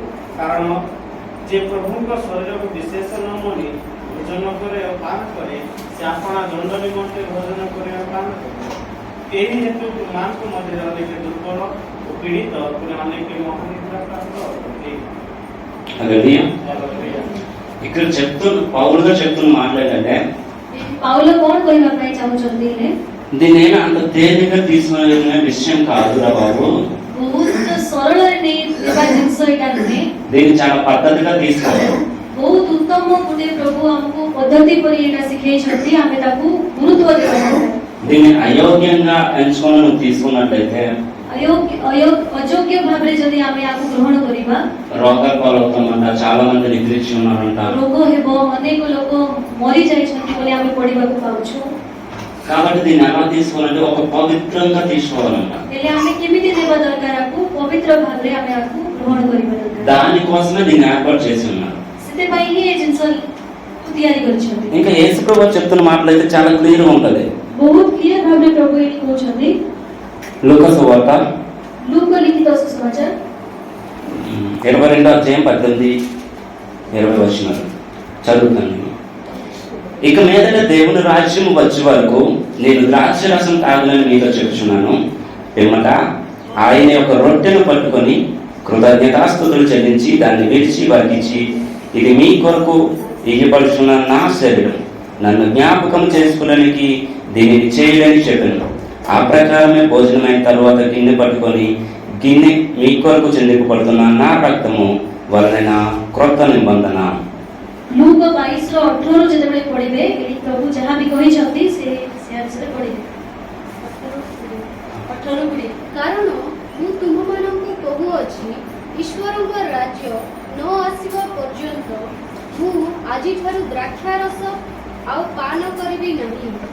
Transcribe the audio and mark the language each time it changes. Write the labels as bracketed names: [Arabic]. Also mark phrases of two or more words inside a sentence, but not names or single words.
[Odia] କାରଣ ଯେ ପ୍ରଭୁଙ୍କ ଶରୀରକୁ ବିଶେଷ ନ ମଣି ଭୋଜନ କରେ ଓ ପାନ କରେ, ସେ ଆପଣା ଦଣ୍ଡ ନିମନ୍ତେ ଭୋଜନ କରେ ଓ ପାନ କରେ। ଏହି ହେତୁ ତୁମମାନଙ୍କ ମଧ୍ୟରେ ଅନେକ ଦୁର୍ବଳ ଓ ପୀଡ଼ିତ, ପୁଣି ଅନେକ ମହାନିଦ୍ରା ପ୍ରାପ୍ତ ଅଟନ୍ତି। [Telugu] ఇక్కడ చెప్తున్న పౌలు గారు చెప్తున్న మాట్లాడంటే [Odia] ପାଉଲ କଣ କହିବା ପାଇଁ ଚାହୁଁଛନ୍ତି ହେଲେ [Telugu] దీన్ని అంత తేలిగ్గా తీసుకునే విషయం కాదురా బాబు। [Odia] ବହୁତ ସରଳରେ ନେଇବା ଜିନିଷ ଏଇଟା ନୁହେଁ। [Telugu] దీన్ని చాలా పద్ధతిగా తీసుకోవాలి। [Odia] ବହୁତ ଉତ୍ତମ ଗୋଟେ ପ୍ରଭୁ ଆମକୁ ପଦ୍ଧତି ପରି ଏଇଟା ଶିଖେଇଛନ୍ତି, ଆମେ ତାକୁ ଗୁରୁତ୍ୱ ଦେବା। [Telugu] దీన్ని అయోగ్యంగా ఎంచుకొని నువ్వు తీసుకున్నట్లయితే, [Odia] ଅଯୋଗ୍ୟ ଭାବରେ ଯଦି ଆମେ ଆକୁ ଗ୍ରହଣ କରିବା, [Telugu] రోగాల పాలవుతామంట, చాలా మంది నిద్రించి ఉన్నారంట। [Odia] ରୋଗ ହେବ, ଅନେକ ଲୋକ ମରି ଯାଇଛନ୍ତି ବୋଲି ଆମେ ପଢିବାକୁ ପାଉଛୁ। [Telugu] కాబట్టి దీన్ని ఎలా తీసుకోవాలంటే ఒక పవిత్రంగా తీసుకోవాలంట। [Odia] ହେଲେ ଆମେ କେମିତି ନେବା ଦରକାର? ଆକୁ ପବିତ୍ର ଭାବରେ ଆମେ ଆକୁ ଗ୍ରହଣ କରିବା ଦରକାର। [Telugu] దానికోసమే దీన్ని ఏర్పాటు చేసి ఉన్నారు। [Odia] ସେଥିପାଇଁ ହିଁ ଏ ଜିନିଷ ତିଆରି କରିଛନ୍ତି। [Telugu] ఇంకా యేసు ప్రభువు చెప్తున్న మాటలు అయితే చాలా క్లియర్ గా ఉంటది। [Odia] ବହୁତ କ୍ଲିୟର ଭାବରେ ପ୍ରଭୁ ଏଠି କହୁଛନ୍ତି। [Telugu] లూకా సువార్త [Odia] ଲୁକ ଲିଖିତ ସୁସମାଚାର [Telugu] 22వ అధ్యాయం 18-20 వచనాలు చదువుతాను। ఇక మీదట దేవుని రాజ్యం వచ్చే వరకు నేను ద్రాక్ష రసం తాగనని మీతో చెప్తున్నాను। పిమ్మట ఆయన ఒక రొట్టెను పట్టుకొని కృతజ్ఞతాస్తుతులు చెల్లించి దాన్ని విడిచి వారికిచ్చి, ఇది మీ కొరకు ఇయ్యబడుచున్న నా శరీరం, నన్ను జ్ఞాపకం చేసుకునేకి దీనిని చేయడని చెప్పాను। ఆ ప్రకారమే భోజనమైన తరువాత గిన్నె పట్టుకొని, గిన్నె మీ కొరకు చెందింపబడుతున్న నా రక్తము వలన క్రొత్త నిబంధన। [Odia] ଲୁକ 22:18 ଯେତେବେଳେ ପଢିବେ, ଏଠି ପ୍ରଭୁ ଯାହା ବି କହିଛନ୍ତି ସେ ବିଷୟରେ ପଢିବେ। 18-20 କାରଣ ମୁଁ ତୁମମାନଙ୍କୁ କହୁଅଛି, ଈଶ୍ୱରଙ୍କ ରାଜ୍ୟ ନ ଆସିବା ପର୍ଯ୍ୟନ୍ତ ମୁଁ ଆଜିଠାରୁ ଦ୍ରାକ୍ଷାରସ ଆଉ ପାନ କରିବି ନାହିଁ।